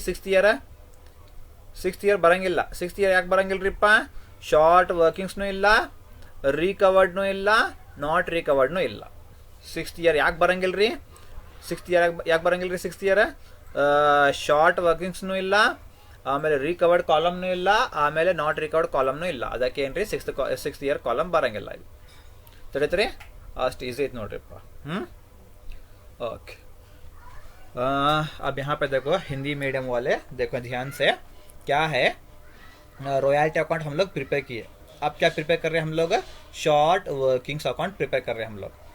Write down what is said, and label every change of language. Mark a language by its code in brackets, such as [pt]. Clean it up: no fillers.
[kn] 6th year ಬರಂಗಿಲ್ಲ. 6th year ಯಾಕೆ ಬರಂಗಿಲ್ರಿಪ್ಪ? Short ವರ್ಕಿಂಗ್ಸ್ನೂ ಇಲ್ಲ, ರಿಕವರ್ಡ್ನೂ ಇಲ್ಲ, ನಾಟ್ ರಿಕವರ್ಡ್ನೂ ಇಲ್ಲ. 6th year ಯಾಕೆ ಬರಂಗಿಲ್ರಿ? 6th year ಯಾಕೆ ಬರಂಗಿಲ್ರಿ? 6th year ಶಾರ್ಟ್ ವರ್ಕಿಂಗ್ಸ್ನೂ ಇಲ್ಲ, ಆಮೇಲೆ ರಿಕವರ್ಡ್ ಕಾಲಮ್ನೂ ಇಲ್ಲ, ಆಮೇಲೆ ನಾಟ್ ರಿಕವರ್ಡ್ ಕಾಲಮ್ನೂ ಇಲ್ಲ. ಅದಕ್ಕೆ ಏನ್ರಿ? 6th year ಕಾಲಮ್ ಬರಂಗಿಲ್ಲ. ಇದು ತಿಳಿತ್ರಿ? अस्ट ईजी नोड्रिप्पा। [hi] ओके, अब यहाँ पे देखो हिंदी मीडियम वाले देखो ध्यान से, क्या है रॉयल्टी अकाउंट हम लोग प्रिपेयर किए। अब क्या प्रिपेयर कर रहे हैं हम लोग? शॉर्ट वर्किंग्स अकाउंट प्रिपेयर कर रहे हैं हम लोग।